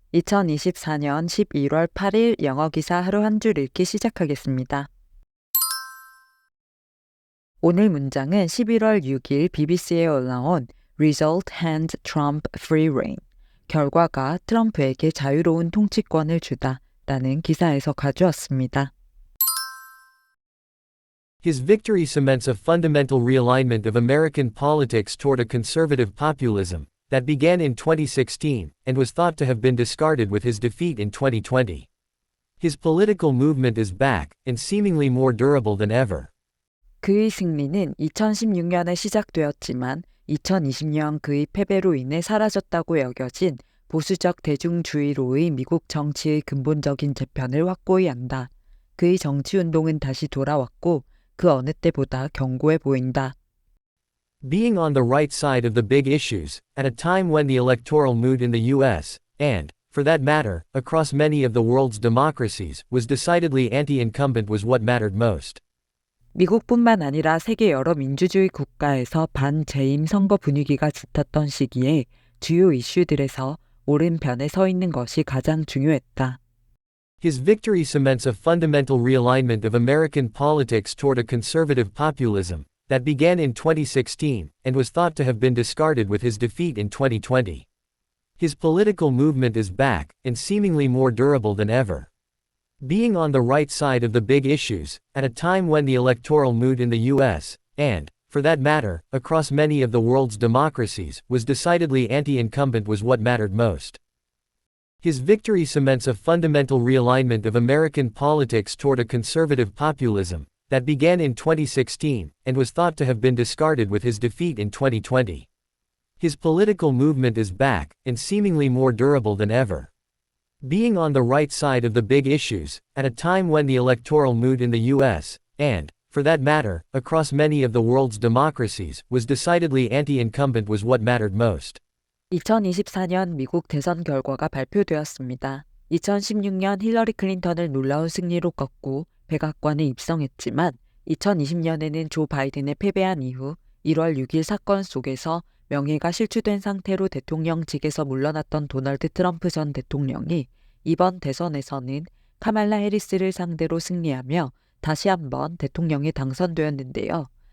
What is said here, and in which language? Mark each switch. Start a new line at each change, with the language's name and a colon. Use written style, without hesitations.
Korean: 2024년 11월 8일 영어 기사 하루 한 줄 읽기 시작하겠습니다. 오늘 문장은 11월 6일 BBC에 올라온 Result Hand Trump Free Rein. 결과가 트럼프에게 자유로운 통치권을 주다 라는 기사에서 가져왔습니다.
English: His victory cements a fundamental realignment of American politics toward a conservative populism that began in 2016 and was thought to have been discarded with his defeat in 2020. His political movement is back and seemingly more durable than ever.
Korean: 그의 승리는 2016년에 시작되었지만 2020년 그의 패배로 인해 사라졌다고 여겨진 보수적 대중주의로의 미국 정치의 근본적인 재편을 확고히 한다. 그의 정치운동은 다시 돌아왔고 그 어느 때보다 견고해 보인다.
English: Being on the right side of the big issues, at a time when the electoral mood in the US, and, for that matter, across many of the world's democracies, was decidedly anti-incumbent was what mattered most.
Korean: 미국뿐만 아니라 세계 여러 민주주의 국가에서 반재임 선거 분위기가 짙었던 시기에 주요 이슈들에서 오른편에 서 있는 것이 가장 중요했다.
English: His victory cements a fundamental realignment of American politics toward a conservative populism that began in 2016 and was thought to have been discarded with his defeat in 2020. His political movement is back and seemingly more durable than ever. Being on the right side of the big issues, at a time when the electoral mood in the US, and, for that matter, across many of the world's democracies, was decidedly anti-incumbent was what mattered most. His victory cements a fundamental realignment of American politics toward a conservative populism that began in 2016 and was thought to have been discarded with his defeat in 2020. His political movement is back and seemingly more durable than ever. Being on the right side of the big issues, at a time when the electoral mood in the US, and, for that matter, across many of the world's democracies, was decidedly anti-incumbent was what mattered most.
Korean: 2024년 미국 대선 결과가 발표되었습니다. 2016년 힐러리 클린턴을 놀라운 승리로 꺾고 백악관에 입성했지만 2020년에는 조 바이든에 패배한 이후 1월 6일 사건 속에서 명예가 실추된 상태로 대통령직에서 물러났던 도널드 트럼프 전 대통령이 이번 대선에서는 카말라 해리스를 상대로 승리하며 다시 한번 대통령에 당선되었는데요.